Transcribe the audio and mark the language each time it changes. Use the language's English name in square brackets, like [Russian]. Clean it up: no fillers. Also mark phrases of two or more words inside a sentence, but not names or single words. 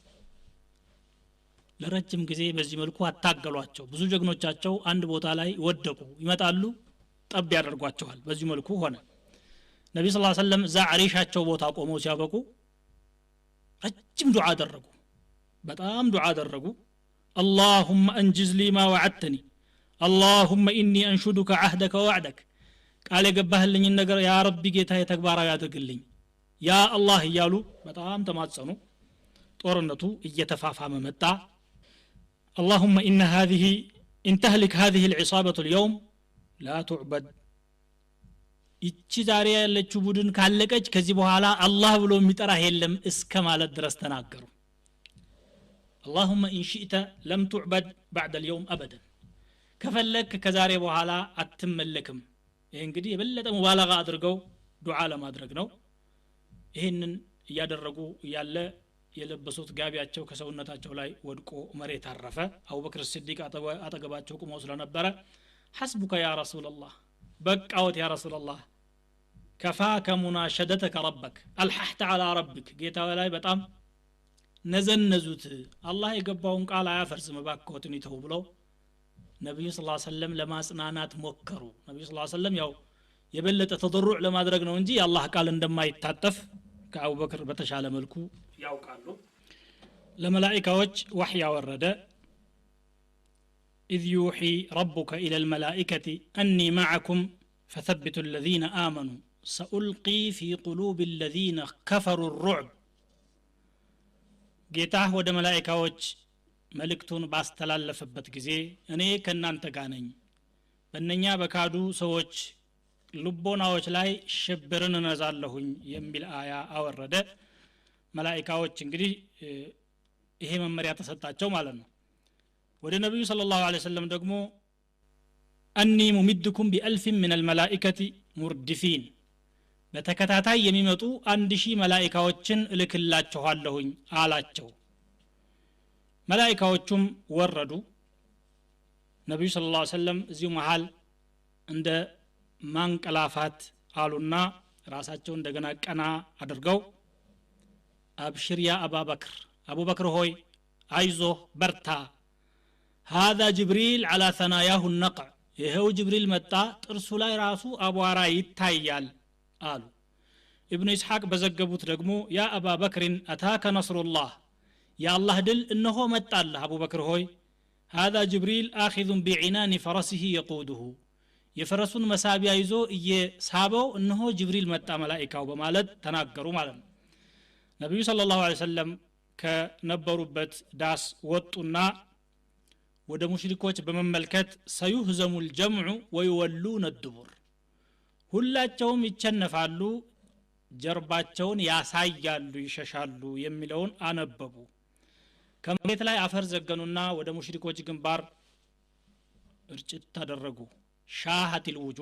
[Amharic] ለረጅም ጊዜ በዚህ መልኩ አታገሏቸው ብዙ ጀግኖቻቸው አንድ ቦታ ላይ ወደቁ ይመጣሉ ጠብ ያደርጓቸዋል በዚህ መልኩ ሆነ ነብዩ [Arabic] صلى الله عليه وسلم [Amharic] እዛ አሪሻቸው ቦታ ቆመው ሲያበቁ ረጅም ዱዓ አደረጉ በጣም ዱዓ አደረጉ [Arabic] اللهم انجز لي ما وعدتني اللهم اني انشدك عهدك [Amharic] ووعدك ቃል የገባህልኝ ነገር [Arabic] يا ربي [Amharic] ጌታዬ ተግባራዊ አድርግልኝ [Arabic] يا الله [Amharic] እያሉ በጣም ተማጸኑ ጦርነቱ እየተፋፋመ መጣ [Arabic] اللهم ان تهلك هذه العصابة اليوم لا تعبد [Amharic] እቺ ዛሬ ያለችው ቡድን ካለቀች ከዚህ በኋላ አላህ ብሎ የሚጠራ የለም እስከ ማለት ድረስ ተናገሩ [Arabic] اللهم ان شئت لم تعبد بعد اليوم ابدا [Amharic] ከፈለክ ከዛሬ በኋላ አትመለክም ይሄ እንግዲህ የበለጠ ሙባለጋ አድርገው ዱዓ ለማድረግ ነው ይሄንን ያደረጉ ያለ የለበሱት ጋቢያቸው ከሰውነታቸው ላይ ወድቆ መሬት አረፈ አቡበክር ሲዲቅ አጠገባቸው ቆመው ስለነበረ [Arabic] حسبك يا رسول الله بقاوت يا رسول الله كفاك مناشدتك ربك الححت على ربك [Amharic] ጌታው ላይ በጣም ነዘነዙት አላህ የገባውን ቃል አያፈርስም ባክዎትን ይተው ብለው ነብዩ [Arabic] صلى الله عليه وسلم [Amharic] ለማጽናናት ሞከሩ ነብዩ [Arabic] صلى الله عليه وسلم [Amharic] ያው የበለጠ ተضرع ለማድረግ ነው እንጂ የአላህ ቃል እንደማይታጠፍ ከአቡበክር በተሻለ መልኩ ያውቃሉ ለመላእክቶች ወህይ ወረደ [Arabic] إذ يوحي ربك إلى الملائكة أني معكم فثبتوا الذين آمنوا سألقي في قلوب الذين كفروا الرعب [Amharic] ጌታህ ወደ መላእክቶች መልእክቱን ባስተላለፈበት ጊዜ እኔ ከናንተ ጋር ነኝ በእነኛ በካዱ ሰዎች ልቦናዎች ላይ ሽብርን እነዛለሁኝ የሚል አያ አወረደ መላእክቶች እንግዲህ ይሄ መመሪያ ተሰጣቸው ማለት ነው ወደ ነብዩ [Arabic] صلى الله عليه وسلم [Amharic] ደግሞ [Arabic] أني ممدكم بألف من الملائكه مردفين [Amharic] በተከታታይ የሚመጡ 1000 መላእክቶችን እልክላችኋለሁኝ አላቸው መላእክቶቹም ወረዱ ነብዩ [Arabic] صلى الله عليه وسلم [Amharic] እዚሁ መሃል እንደ ማንቀላፋት አሉና ራሳቸው እንደገና ቀና አድርገው [Arabic] أبشر يا أبابكر [Amharic] ሆይ አይዞህ በርታ [Arabic] هذا جبريل على ثناياه النقع [Amharic] ይሄው ጅብሪል መጣ ጥርሱ ላይ ራሱ አቧራ ይታያል አሉ ኢብኑ ኢስሐቅ በዘገቡት ደግሞ [Arabic] يا أبابكر أتاك [Amharic] ነስሩላህ የአላህ ድል እነሆ መጣልህ አቡበክር ሆይ [Arabic] هذا جبريل آخذ بعنان فرسه يقوده [Amharic] የፈረሱን መሳቢያ ይዞ እየሳበው እነሆ ጅብሪል መጣ መላእክታው በማለት ተናገሩ ማለት ነው ነብዩ [Arabic] صلى الله عليه وسلم [Amharic] ከነበሩበት ዳስ ወጡና ወደ ሙሽሪኮች በመመልከት [Arabic] سيهزم الجمع ويولون الدبر [Amharic] ሁላቸውም ይቸነፋሉ ጀርባቸውን ያሳያሉ ይሸሻሉ የሚለውን አነበቡ ከመሬት ላይ አፈር ዘገኑና ወደ ሙሽሪኮች ግንባር እርጭት ተደረጉ ሻሃቲል